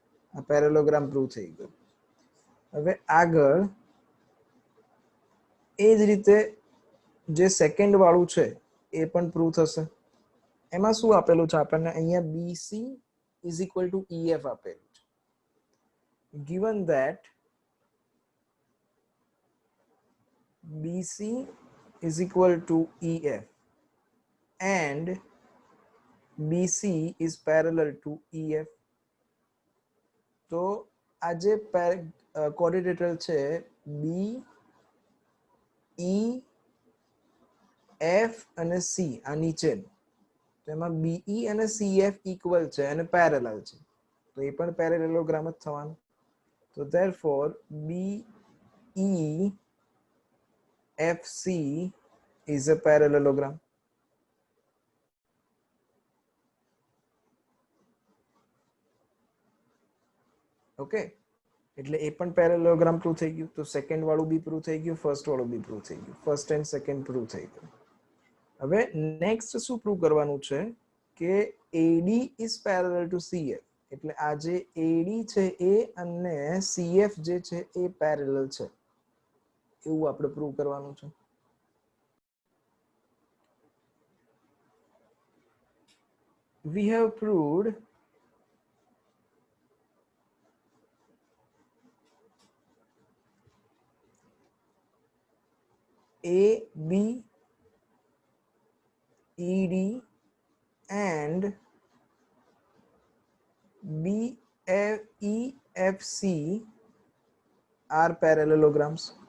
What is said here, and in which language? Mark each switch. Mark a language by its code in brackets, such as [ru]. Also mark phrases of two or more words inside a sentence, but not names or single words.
[gu] આ પેરેલોગ્રામ પ્રૂવ થઈ ગયો. હવે આગળ એ જ રીતે જે સેકન્ડ વાળું છે એ પણ પ્રૂવ થશે. એમાં શું આપેલું છે આપણને? અહીંયા [en] BC is equal to EF [gu] આપેલું છે. [en] given that BC is equal to EF and BC is parallel to EF, [gu] તો આ જે કોઓર્ડિનેટર છે B E F અને C, આ નીચે, તો એમાં BE અને CF ઇક્વલ છે અને પેરેલલ છે, તો એ પણ પેરેલેલોગ્રામ જ થવાનું. [en] તો therefore BEFC is a parallelogram. [gu] ઓકે, એટલે એ પણ પેરેલેલોગ્રામ પ્રૂવ થઈ ગયું. તો સેકન્ડ વાળું બી પ્રૂવ થઈ ગયું, ફર્સ્ટ વાળું બી પ્રૂવ થઈ ગયું, [en] first and second [gu] પ્રૂવ થઈ ગયું. હવે નેક્સ્ટ શું પ્રૂવ કરવાનું છે કે [en] AD is parallel to CF, [gu] એટલે આ જે AD છે એ અને CF જે છે એ પેરેલલ છે એવું આપણે પ્રૂવ કરવાનું છે. [en] We have proved AB, ED and BEFC are parallelograms.